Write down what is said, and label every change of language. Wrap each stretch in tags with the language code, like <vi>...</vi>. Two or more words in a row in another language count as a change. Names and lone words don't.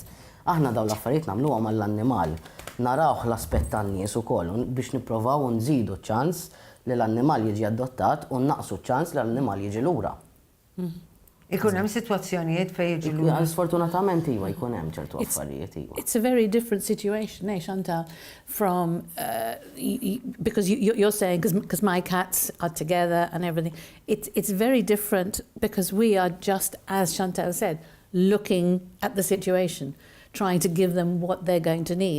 <mt>Aħna dawn l-affarijiet nagħmluhom għall-annimal. Narawh l-aspett tan-nies ukoll biex nipprovaw nżidu ċ-ċans li l-annimal jiġi adottat u naqsu ċ-ċans li l-annimal jiġi lura. Ikun hemm sitwazzjonijiet fejn jiġi lura. Sfortunatament iva jkun hemm ċertu affarijiet iva.</mt> <en>It's a very different situation, Chantal, from because you're saying because my cats are together and everything. It's very different because we are just, as Chantal said, looking at the situation, trying to give them what they're going to need.</en>